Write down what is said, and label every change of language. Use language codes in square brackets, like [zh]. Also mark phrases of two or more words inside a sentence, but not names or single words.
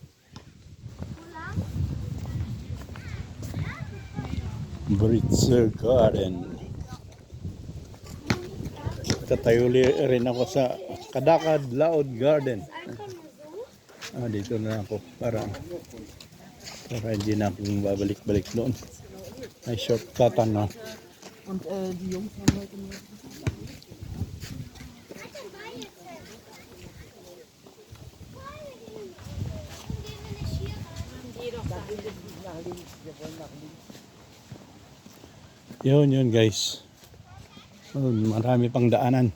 [tl] Britzer Garden. Tatayo rin ako sa Kadakad Laod Garden. Dito na ako para hindi na akong babalik-balik doon. Ay shortcut na. [de] Und die Jungs haben heute nur. [tl] Yun guys. Marami pang daanan.